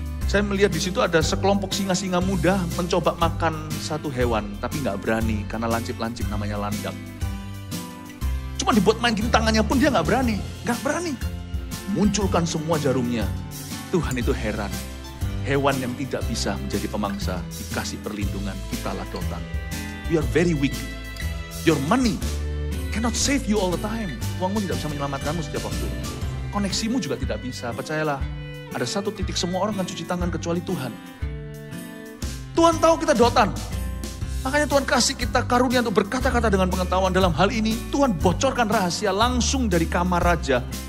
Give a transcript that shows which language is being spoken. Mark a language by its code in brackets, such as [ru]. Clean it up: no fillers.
[id] Saya melihat di situ ada sekelompok singa-singa muda mencoba makan satu hewan, tapi nggak berani karena lancip-lancip namanya landak. Cuma dibuat main gini tangannya pun dia nggak berani. Nggak berani. Munculkan semua jarumnya. Tuhan itu heran. Hewan yang tidak bisa menjadi pemangsa dikasih perlindungan, kita ladotan. [en] You are very weak. Your money cannot save you all the time. [id] Uangmu tidak bisa menyelamatkanmu setiap waktu. Koneksimu juga tidak bisa, percayalah. Ada satu titik semua orang akan cuci tangan kecuali Tuhan. Tuhan tahu kita dotan. Makanya Tuhan kasih kita karunia untuk berkata-kata dengan pengetahuan. Dalam hal ini Tuhan bocorkan rahasia langsung dari kamar raja.